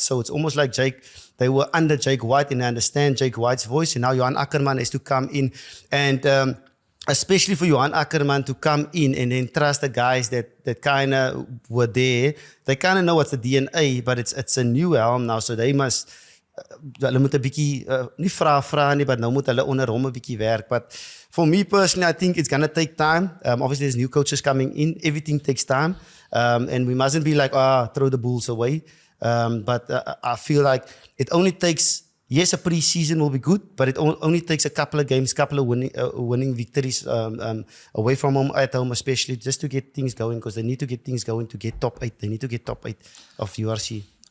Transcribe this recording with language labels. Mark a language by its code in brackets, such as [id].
[en] So it's almost like they were under Jake White and they understand Jake White's voice. And now Johan Ackerman is to come in. And especially for Johan Ackerman to come in and then trust the guys that kind of were there. They kind of know what's the DNA, but it's a new helm now. So they must... [af] Hulle moet 'n bietjie nie vra nie, but nou moet hulle onder hom 'n bietjie werk. [en] But for me personally, I think it's going to take time. Obviously, there's new coaches coming in. Everything takes time. And we mustn't be like, throw the Bulls away. But I feel like it only takes, yes, a pre-season will be good, but it only takes a couple of games, couple of winning victories away from home, at home especially, just to get things going, because they need to get things going to get top 8. They need to get top 8 of URC.